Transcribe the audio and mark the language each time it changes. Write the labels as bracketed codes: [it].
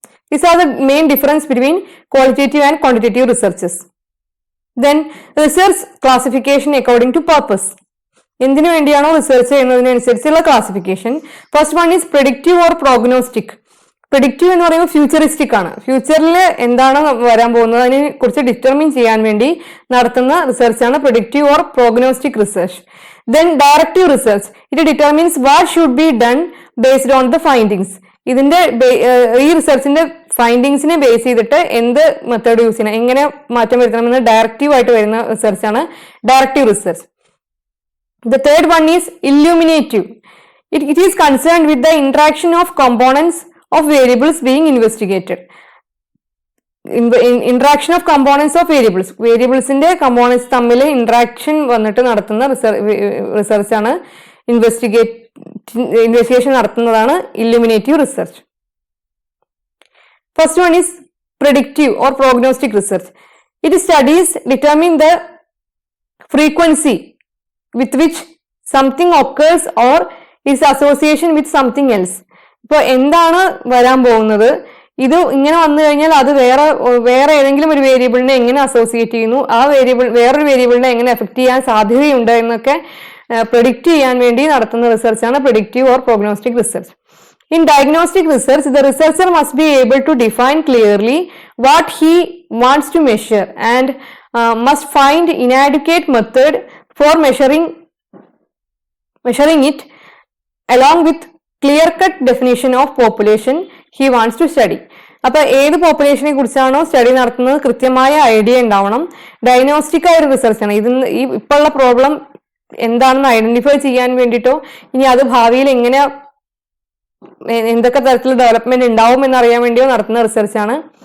[en] These are the main difference between qualitative and quantitative researches. Then research classification according to purpose. [ml] എന്തിനു വേണ്ടിയാണോ research ചെയ്യുന്നതിനനുസരിച്ചുള്ള classification. [en] First one is predictive or prognostic. [ml] Predictive എന്ന് പറയുമ്പോൾ futuristic ആണ്. ഫ്യൂച്ചറിൽ എന്താണ് വരാൻ പോകുന്നത് അതിനെ കുറിച്ച് ഡിറ്റർമിൻ ചെയ്യാൻ വേണ്ടി നടത്തുന്ന റിസർച്ചാണ് predictive or prognostic research. [en] Then directive research, it determines what should be done based on the findings. [ml] ഇതിന്റെ ഈ റിസർച്ചിന്റെ ഫൈൻഡിങ്സിനെ ബേസ് ചെയ്തിട്ട് എന്ത് മെത്തേഡ് യൂസ് ചെയ്യണം, എങ്ങനെ മാറ്റം വരുത്തണമെന്ന് ഡയറക്റ്റീവ് ആയിട്ട് വരുന്ന റിസർച്ചാണ് directive research. [en] The third one is illuminative. It is concerned with the interaction of components of variables being investigated. Interaction of components of variables. [ml] Variablesന്റെ components തമ്മിൽ interaction വന്നിട്ട് നടത്തുന്ന റിസർച്ച് ആണ് ഇൻവെസ്റ്റിഗേഷൻ നടത്തുന്നതാണ് illuminative research. [en] First one is predictive or prognostic research. It studies determine the frequency with which something occurs or its association with something else. [ml] ഇപ്പോൾ എന്താണ് വരാൻ പോകുന്നത്, ഇത് ഇങ്ങനെ വന്നു കഴിഞ്ഞാൽ അത് വേറെ ഏതെങ്കിലും ഒരു വേരിയബിളിനെ എങ്ങനെ അസോസിയേറ്റ് ചെയ്യുന്നു, ആ വേരിയബിൾ വേറൊരു വേരിയബിളിനെ എങ്ങനെ എഫക്ട് ചെയ്യാൻ സാധ്യതയുണ്ട് എന്നൊക്കെ പ്രെഡിക്റ്റ് ചെയ്യാൻ വേണ്ടി നടത്തുന്ന റിസർച്ചാണ് predictive or prognostic research. [en] In diagnostic research, the researcher must be able to define clearly what he wants to measure and must find inadequate method for measuring it along with clear-cut definition of population he wants to study. [ml] അപ്പൊ ഏത് പോപ്പുലേഷനെ കുറിച്ചാണോ study നടത്തുന്നത് കൃത്യമായ idea ഉണ്ടാവണം. Diagnostic ആയ ഒരു റിസർച്ചാണ് ഇത്. ഈ ഇപ്പോഴുള്ള പ്രോബ്ലം എന്താണെന്ന് ഐഡന്റിഫൈ ചെയ്യാൻ വേണ്ടിയിട്ടോ ഇനി അത് ഭാവിയിൽ എങ്ങനെ എന്തൊക്കെ തരത്തിലുള്ള ഡെവലപ്മെന്റ് ഉണ്ടാവും എന്നറിയാൻ വേണ്ടിയോ നടത്തുന്ന റിസർച്ചാണ്.